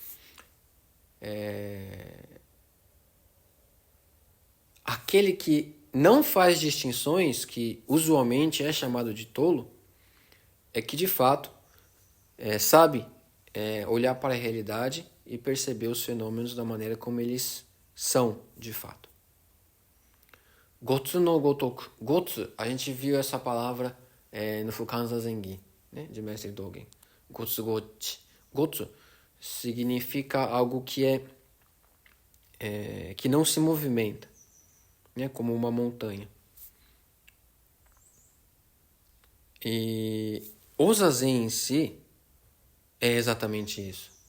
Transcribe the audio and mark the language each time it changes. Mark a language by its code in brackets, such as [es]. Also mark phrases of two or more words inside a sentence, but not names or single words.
[pt] Aquele que não faz distinções, que usualmente é chamado de tolo, é que de fato sabe olhar para a realidade e perceber os fenômenos da maneira como eles são de fato. [ja] 兀の如く. [pt] Gotsu, a gente viu essa palavra no Fukan Zazen-gi, né, de Mestre Dogen. [ja] 兀兀地. [pt] Gotsu significa algo que que não se movimenta, né, como uma montanha. E o Zazen em si é exatamente isso.